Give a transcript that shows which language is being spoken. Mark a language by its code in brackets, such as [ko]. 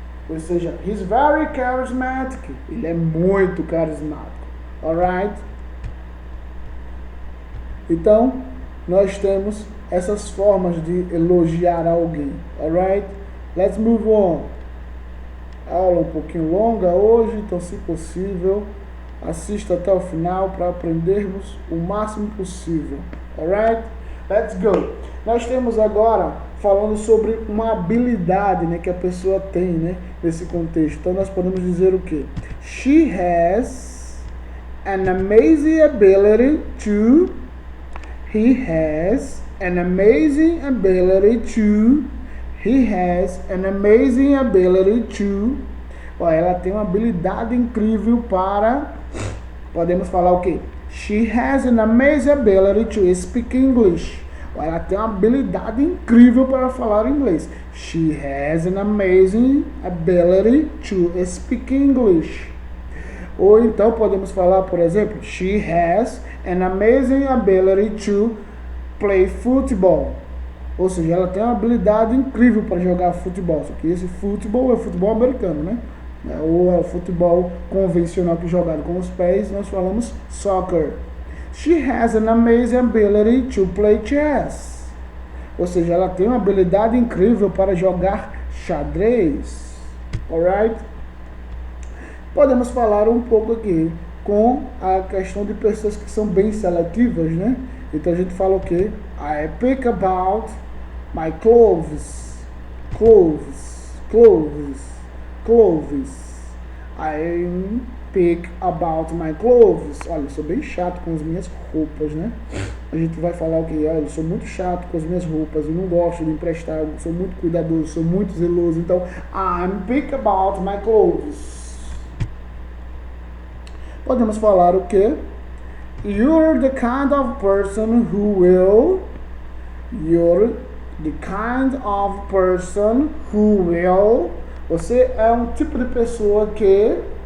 [en] Ou seja, he's very charismatic. [pt] Ele é muito carismático. Alright? Então, nós temos essas formas de elogiar alguém. Alright? [en] Let's move on. [pt] Aula um pouquinho longa hoje, então se possível, assista até o final para aprendermos o máximo possível. Alright? [en] Let's go. [pt] Nós temos agora falando sobre uma habilidade, né, que a pessoa tem, né, nesse contexto. Então nós podemos dizer o quê? [en] She has an amazing ability to. He has an amazing ability to. He has an amazing ability to. [pt] Ó, ela tem uma habilidade incrível para. Podemos falar o quê? [en] She has an amazing ability to speak English. [pt] Ela tem uma habilidade incrível para falar inglês. [en] She has an amazing ability to speak English. [pt] Ou então podemos falar, por exemplo, [en] she has an amazing ability to play football. [pt] Ou seja, ela tem uma habilidade incrível para jogar futebol. Só que esse futebol é futebol americano, né? Ou é o futebol convencional que é jogado com os pés, nós falamos soccer. [en] She has an amazing ability to play chess. [pt] Ou seja, ela tem uma habilidade incrível para jogar xadrez. Alright? Podemos falar um pouco aqui com a questão de pessoas que são bem seletivas, né? Então a gente fala o quê? [en] I pick about my clothes. Clothes. Clothes. Clothes. I pick about my clothes. [pt] Olha, eu sou bem chato com as minhas roupas, né? A gente vai falar o quê? Olha, eu sou muito chato com as minhas roupas, eu não gosto de emprestar, eu sou muito cuidadoso, sou muito zeloso. [en] Então, I'm pick about my clothes. [pt] Podemos falar o quê? [en] You're the kind of person who will. You're the kind of person who will. [pt] Você é um tipo de pessoa que.